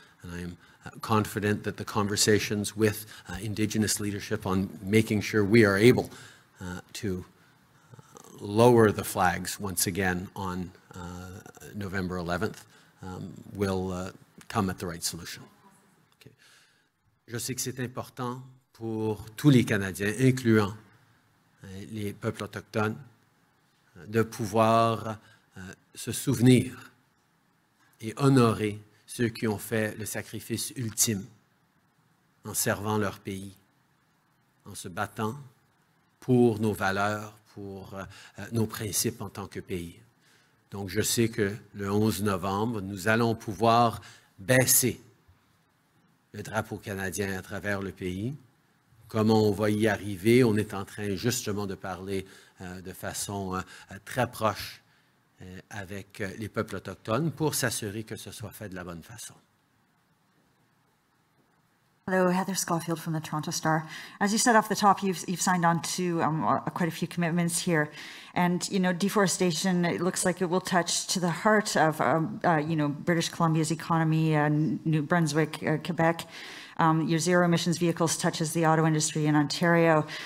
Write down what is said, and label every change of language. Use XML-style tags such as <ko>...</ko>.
<en>And I am confident that the conversations with Indigenous leadership on making sure we are able to lower the flags once again on November 11th will come at the right solution. Okay.</en> <fr>Je sais que c'est important pour tous les Canadiens, incluant les peuples autochtones, de pouvoir se souvenir et honorer ceux qui ont fait le sacrifice ultime en servant leur pays, en se battant pour nos valeurs, pour nos principes en tant que pays. Donc, je sais que le 11 novembre, nous allons pouvoir baisser le drapeau canadien à travers le pays. Comment on va y arriver? On est en train justement de parler de façon très proche avec les peuples autochtones pour s'assurer que ce soit fait de la bonne façon.</fr> <en>Hello, Heather Schofield from the Toronto Star. As you said off the top, you've signed on to quite a few commitments here. And, you know, deforestation, it looks like it will touch to the heart of, you know, British Columbia's economy, New Brunswick, Quebec. Your zero emissions vehicles touches the auto industry in Ontario.</en>